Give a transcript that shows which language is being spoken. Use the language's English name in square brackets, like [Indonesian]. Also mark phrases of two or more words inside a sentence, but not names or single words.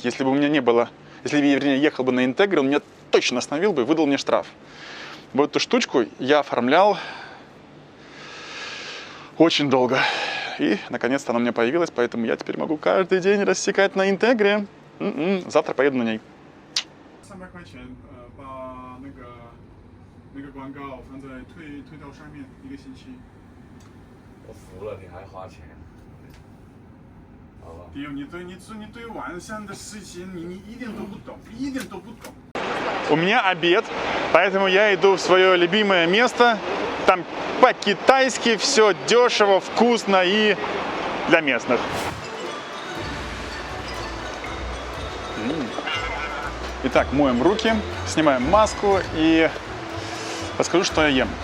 [Russian] Если бы у меня не было, если бы я ехал бы на Интегре, он меня точно остановил бы и выдал мне штраф. Вот эту штучку я оформлял очень долго. И наконец-то она у меня появилась, поэтому я теперь могу каждый день рассекать на Интегре. Завтра поеду на ней. [Chinese] 300 块钱，把那个广告放在推到上面1个星期。我服了，你还花钱？好吧。你对网上的事情你一点都不懂，一点都不懂。 [Russian] У меня обед, поэтому я иду в свое любимое место. Там по-китайски все дешево, вкусно и для местных. Итак, моем руки, снимаем маску и расскажу, что я ем.